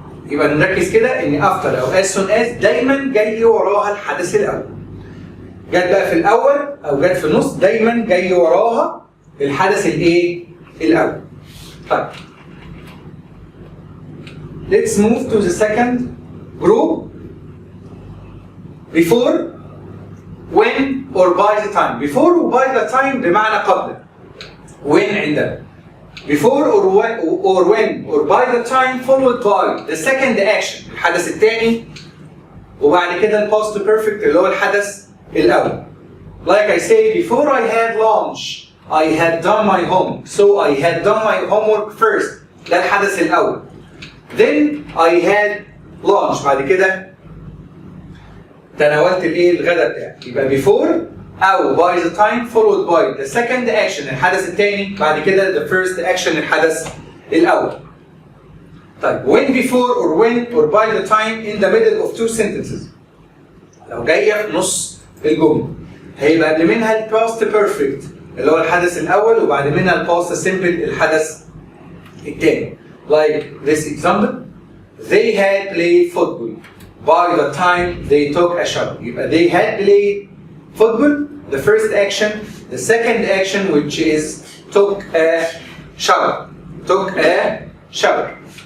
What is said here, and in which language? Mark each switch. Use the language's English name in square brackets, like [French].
[Arabic] يبقى نركز كده ان after او as soon as دايما جاي وراها الحدث الاول. جت بقى في الاول او جت في النص دايما جاي وراها الحدث الايه؟ الاول. طيب. [English] Let's move to the second group. Before, when, or by the time. Before و by the time بمعنى قبل. [Arabic] When عندنا. [English] Before or when or by the time followed by the second action الحدث الثاني وبعد كده ال past perfect اللي هو الحدث الأول. Like I say, before I had lunch I had done my homework. So I had done my homework first. ده الحدث الأول. Then I had lunch. [Arabic] بعد كده تناولت الايه؟ الغداء بتاعي. [English] يبقى before أو by the time followed by the second action الحدث الثاني بعد كده the first action الحدث الأول. طيب when before or when or by the time in the middle of two sentences. [Arabic] لو جاية في نص الجملة هيبقى قبل منها ال past perfect اللي هو الحدث الأول وبعد منها ال past simple الحدث الثاني. [English] Like this example, they had played football by the time they took a shower. يبقى they had played football, the first action, the second action which is took a shower. Took a shower.